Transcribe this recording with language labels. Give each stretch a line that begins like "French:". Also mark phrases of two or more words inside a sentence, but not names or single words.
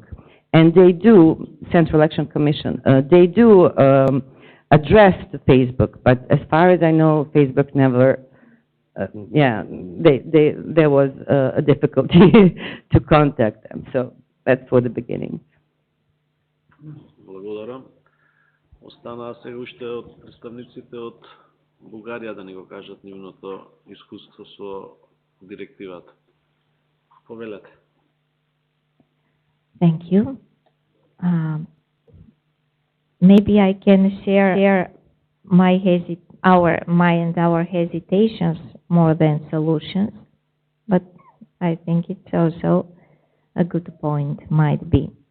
English: And they do, Central Election Commission, they do address the Facebook, but as far as I know, Facebook never, there was a difficulty to contact them. So that's for the beginning.
Macedonian: Благодарам. Останаа сега уште од представниците од Бугарија да ни го кажат нивното искуство со директивата. Повелете.
English: Thank you. Maybe I can share my hesitations more than solutions, but I think it's also a good point, might be.